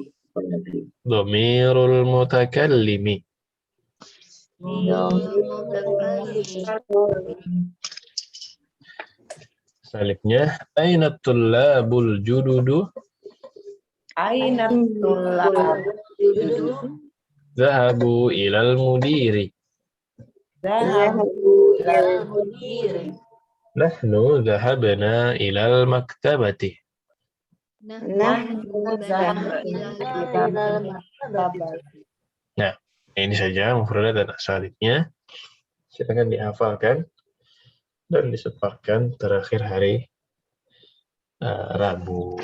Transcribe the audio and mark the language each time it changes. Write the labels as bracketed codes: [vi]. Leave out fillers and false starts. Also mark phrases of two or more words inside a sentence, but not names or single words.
[ar] ضمير المتكلم. Selanjutnya, أين الطلاب الجدد? أين الطلاب الجدد? ذهبوا إلى المدير. ذهبوا إلى المدير. نحن ذهبنا إلى المكتبة. [id] Nah, ini saja mufradat dan asalibnya. Silakan dihafalkan dan disetorkan terakhir hari Rabu.